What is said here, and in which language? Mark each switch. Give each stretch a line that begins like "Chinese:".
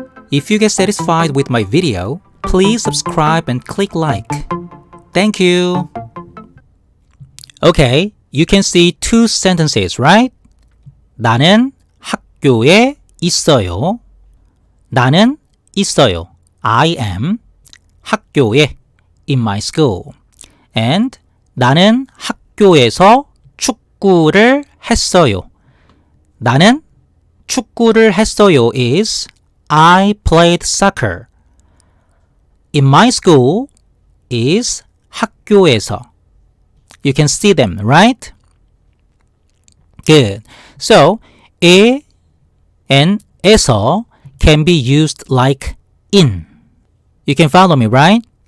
English: If you get satisfied with my video, please subscribe and click like. Thank you. Okay, you can see two sentences, right?
Korean: 나는 학교에 있어요. 나는 있어요.
English: I am
Korean: 학교에
English: in my school. And
Korean: 나는 학교에서 축구를 했어요. 나는 축구를 했어요
English: is I played soccer. In my school is
Korean: 학교에서.
English: You can see them, right? Good. So, 에 and 에서 can be used like in. You can follow me, right?